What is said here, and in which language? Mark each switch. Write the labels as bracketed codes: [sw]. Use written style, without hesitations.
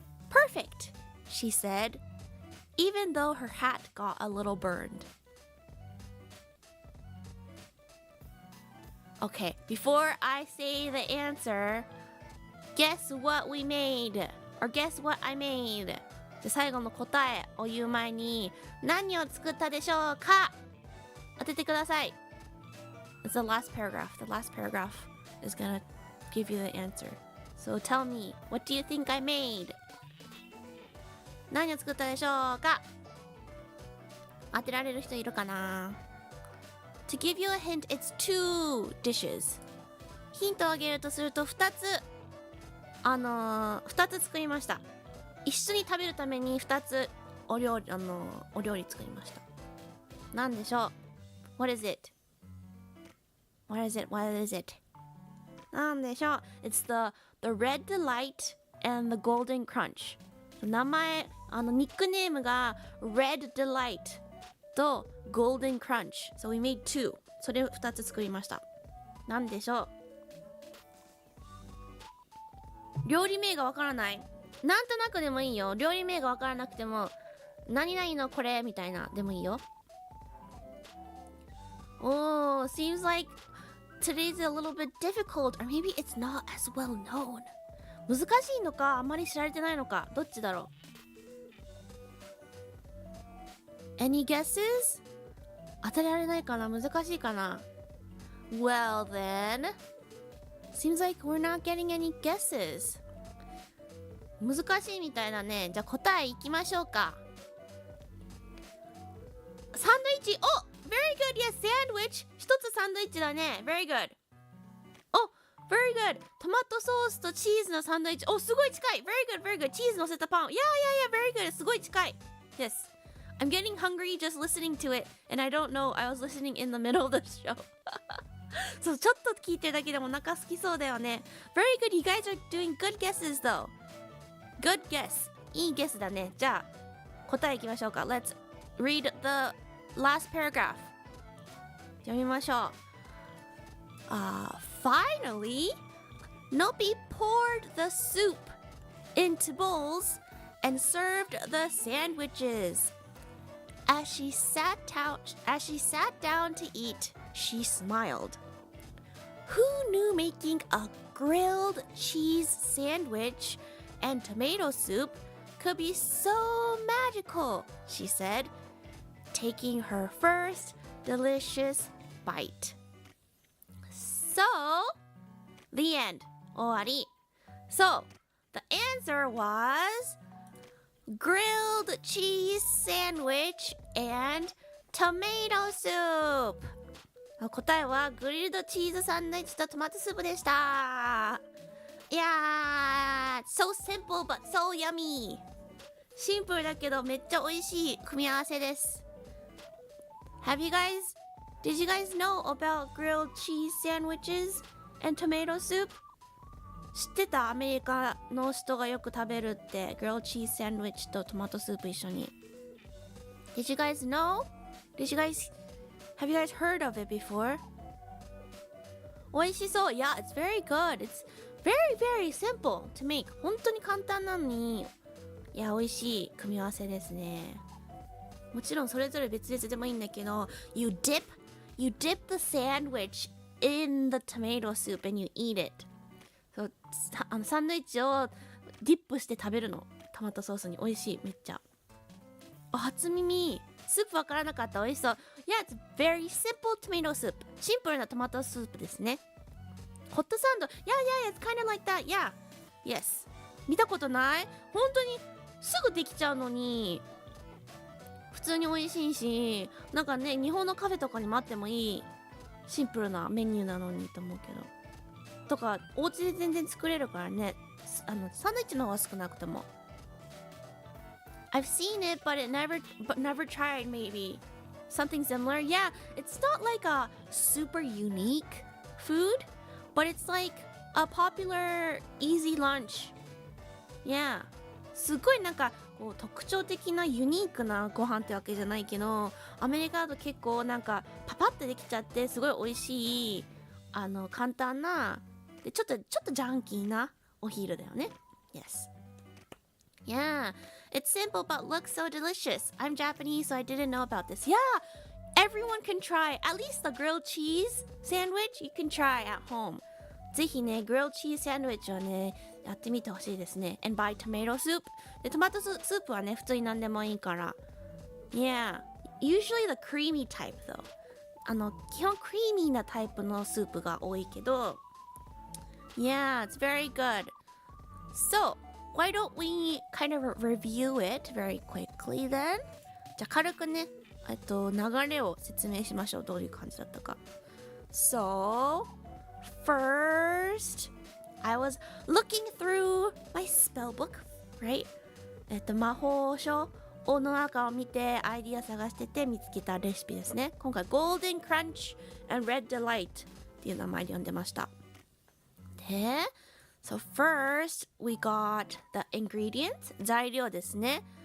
[en] Perfect, she said, even though her hat got a little burned. Okay, before I say the answer, guess what we made? Or guess what I made? [ja] で、最後の答えを言う前に、何を作ったでしょうか？当ててください。 [en] It's the last paragraph. The last paragraph is gonna give you the answer. So tell me, what do you think I made? [ja] 何を作ったでしょうか？当てられる人いるかな？ [en] To give you a hint, it's 2 dishes. [ja] ヒントをあげるとすると2つ2つ作りました。一緒に食べるために2つお料理作りました。なんでしょう？ [en] What is it? What is it? What is it? なんでしょう？ It's the red delight and the golden crunch. [ja] 名前ニックネームが red delight と golden crunch. [en] So we made 2. [ja] それを2つ作りました。なんでしょう？料理名がわからない？なんとなくでもいいよ。料理名がわからなくても、何々のこれみたいなでもいいよ。 [en] Oh, seems like today's a little bit difficult, or maybe it's not as well known. [ja] 難しいのか、あまり知られてないのか、どっちだろう？ [en] Any guesses? [ja] 当てられないかな？難しいかな？ [en] Well then, seems like we're not getting any guesses. [ja] 難しいみたいだね。じゃあ答えいきましょうか。サンドイッチ。 [en] お Very good! Yes, sandwich! [ja] 一つサンドイッチだね。 [en] Very good! お Very good! [ja] トマトソースとチーズのサンドイッチ。おすごい近い [en] Very good, very good! [ja] チーズ乗せたパン。 [en] Yeah, yeah, yeah, very good! [ja] すごい近い [en] Yes. I'm getting hungry just listening to it, and I don't know, I was listening in the middle of the show. [ja] そう、ちょっと聞いてるだけでもお腹空きそうだよね。 [en] Very good! You guys are doing good guesses though.Good guess. [ja] いいゲスだね。じゃあ、答えいきましょうか。 [en] Let's read the last paragraph. [ja] 読みましょう。 [en] Finally, Nopi poured the soup into bowls and served the sandwiches. As she sat down to eat, she smiled. Who knew making a grilled cheese sandwich and tomato soup could be so magical, she said, taking her first delicious bite. So, the end. 終わり。 So, the answer was grilled cheese sandwich and tomato soup. [ja] 答えはグリルドチーズサンドイッチとトマトスープでした。 [en] いやー、so simple but so yummy. [ja] シンプルだけどめっちゃ美味しい組み合わせです。 [en] Did you guys know about grilled cheese sandwiches and tomato soup? [ja] 知ってた？アメリカの人がよく食べるって、grilled cheese sandwich とトマトスープ一緒に。 [en] Did you guys know? Did you guys Have you guys heard of it before? [ja] 美味しそう。 [en] Yeah, it's very good. It's very, very simple to make. [ja] 本当に簡単なのに、いや、美味しい組み合わせですね。もちろんそれぞれ別々でもいいんだけど、 [en] you dip the sandwich in the tomato soup and you eat it. [ja] そう、サンドイッチをディップして食べるの。トマトソースに。美味しい、めっちゃ。初耳。スープわからなかった。美味しそう。 [en] Yeah, it's very simple tomato soup. [ja] シンプルなトマトスープですね。ホットサンド。 [en] Yeah, it's kind of like that. Yeah. Yes. [ja] 見たことない？本当にすぐできちゃうのに、普通に美味しいし、なんかね、日本のカフェとかにもあってもいいシンプルなメニューなのにと思うけど。とか、お家で全然作れるからね。サンドイッチの方が少なくとも。 [en] I've seen it, but never tried maybe. Something similar. Yeah, it's not like a super unique food, but it's like a popular easy lunch. Yeah. [ja] すごいなんかこう特徴的なユニークなご飯ってわけじゃないけど、アメリカだと結構なんかパパってできちゃってすごい美味しい簡単なでちょっとジャンキーなお昼だよね。 [en] Yes. Yeah, it's simple but looks so delicious. I'm Japanese, so I didn't know about this. Yeah, everyone can try at least the grilled cheese sandwich. You can try at home. [ja] ぜひね、grilled cheese sandwich をね、やってみてほしいですね。 [en] And buy tomato soup. [ja] で、トマトスープはね、普通に何でもいいから。 [en] Yeah, usually the creamy type though. [ja] 基本クリーミーなタイプのスープが多いけど。 [en] Yeah, it's very good. So,Why don't we kind of review it very quickly then? [ja] じゃあ軽くね、流れを説明しましょう。どういう感じだったか。 [en] So, first, I was looking through my spell book, right? [ja] 魔法書の中を見てアイディア探してて見つけたレシピですね。今回 Golden Crunch and Red Delight っていう名前で読んでました。 [en] で、So first, we got the ingredients. [ja] 材料ですね。